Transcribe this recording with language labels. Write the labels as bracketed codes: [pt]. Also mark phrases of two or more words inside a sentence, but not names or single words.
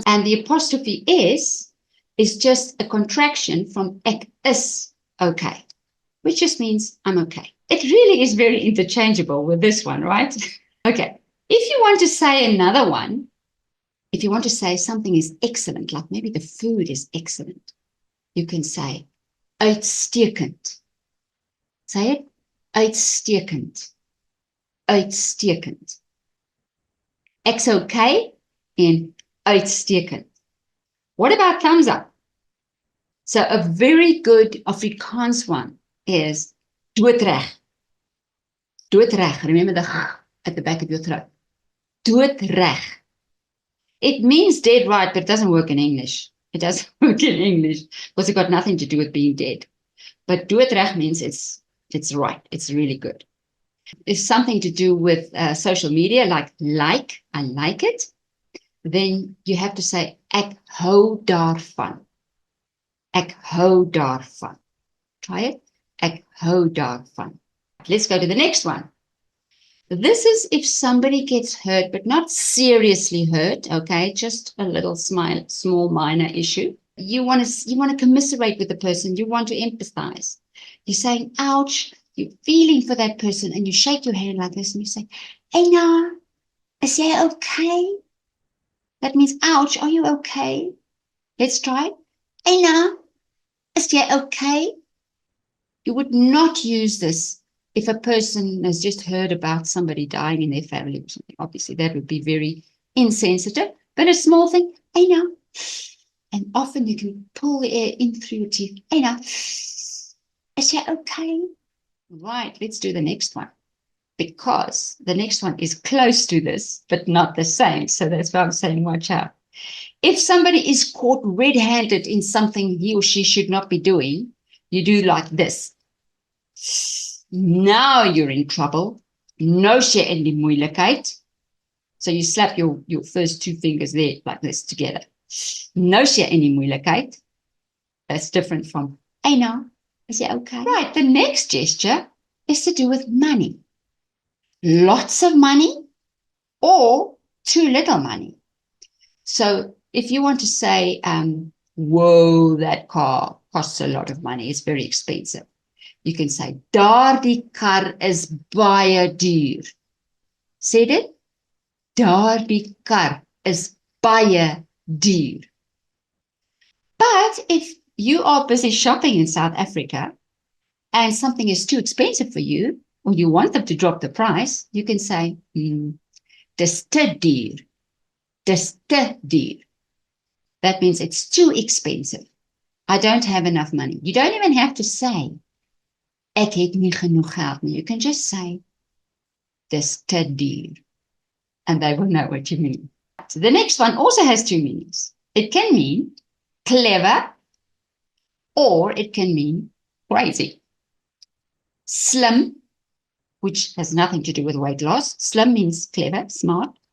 [en] And the apostrophe is just a contraction from [af] ek is okay, [en] which just means I'm okay. It really is very interchangeable with this one, right? Okay. If you want to say another one, if you want to say something is excellent, like maybe the food is excellent, you can say uitstekend. Say it. [af] Uitstekend. Uitstekend. Ek's okay en uitstekend. [en] What about thumbs up? So a very good Afrikaans one is doodreg. [af] Doodreg. [en] Remember the at the back of your throat. [af] Doodreg. [en] It means dead right, but it doesn't work in English. It doesn't work in English because it got nothing to do with being dead. But doodreg means it's right. It's really good. It's something to do with social media, like, I like it. Then you have to say, [af] ek hou daarvan. Ek hou daarvan. [en] Try it. [af] Ek hou daarvan. [en] Let's go to the next one. This is if somebody gets hurt, but not seriously hurt, okay? Just a little small minor issue. You want to commiserate with the person. You want to empathize. You're saying, ouch. You're feeling for that person, and you shake your hand like this, and you say, [af] Eina, is jy okay? [en] That means, ouch, are you okay? Let's try it. [af] Eina, is jy okay? [en] You would not use this if a person has just heard about somebody dying in their family or something. Obviously, that would be very insensitive, but a small thing, Eina. And often you can pull the air in through your teeth. [af] Eina, is jy okay? [en] Right, let's do the next one, because the next one is close to this, but not the same. So that's why I'm saying watch out. If somebody is caught red-handed in something he or she should not be doing, you do like this. Now you're in trouble. [af] Nou jy in die moeilikheid. [en] So you slap your first two fingers there like this together. [af] Nou jy in die moeilikheid. [en] That's different from, hey now. Is it okay? Right, the next gesture is to do with money. Lots of money or too little money. So if you want to say, whoa, that car costs a lot of money, it's very expensive. You can say, [af] daardie kar is baie duur. [en] Say it. [af] Daardie kar is baie duur. [en] But if you are busy shopping in South Africa and something is too expensive for you, or you want them to drop the price, you can say, [af] dis te duur. Dis te duur. [en] That means it's too expensive. I don't have enough money. You don't even have to say, [af] ek het nie genoeg geld nie. [en] You can just say, [af] dis te duur. [en] And they will know what you mean. So the next one also has two meanings. It can mean clever, or it can mean crazy. Slim, which has nothing to do with weight loss. Slim means clever, smart.